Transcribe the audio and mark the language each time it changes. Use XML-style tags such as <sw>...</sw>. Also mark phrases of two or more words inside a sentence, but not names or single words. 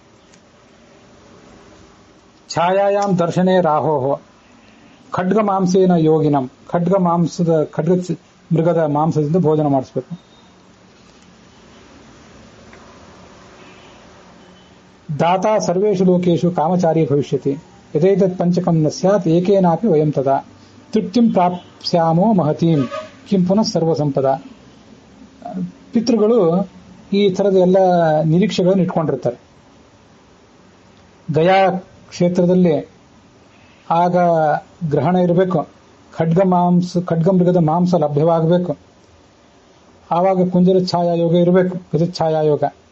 <sa>ಛಾಯಾಯಾಮ್ ದರ್ಶನೇ ರಾಹೋಹೋ, ಖಡ್ಗ ಮಾಂಸೇನ ಯೋಗಿನಂ,</sa> <kn>ಖಡ್ಗ ಮೃಗದ ಮಾಂಸದಿಂದ ಭೋಜನ ಮಾಡಿಸಬೇಕು.</kn> <sa>ದಾತಾ ಸರ್ವೇಷು ಲೋಕೇಶು ಕಾಮಚಾರಿ ಭವಿಷ್ಯತಿ, ಯಥೇತತ್ ಪಂಚಕಂ ನ ಸ್ಯಾತ್ ಏಕೇನಾಪಿ ವಯಂ ತದಾ ತೃಪ್ತಿಂ ಪ್ರಾಪ್ಸ್ಯಾಮೋ ಮಹತೀಂ ಕಿಂ ಪುನಃ ಸರ್ವಸಂಪದ.</sa> <kn>ಪಿತೃಗಳು ಈ ತರದ ಎಲ್ಲ ನಿರೀಕ್ಷೆಗಳನ್ನು ಇಟ್ಕೊಂಡಿರ್ತಾರೆ. ಗಯಾ ಕ್ಷೇತ್ರದಲ್ಲಿ ಆಗ ಗ್ರಹಣ ಇರಬೇಕು, ಖಡ್ಗ ಮೃಗದ ಮಾಂಸ ಲಭ್ಯವಾಗಬೇಕು, ಆವಾಗ ಕುಂಜರ ಛಾಯಾಯೋಗ ಇರಬೇಕು, ಗಜಚ್ಛಾಯಾಯೋಗ.</kn>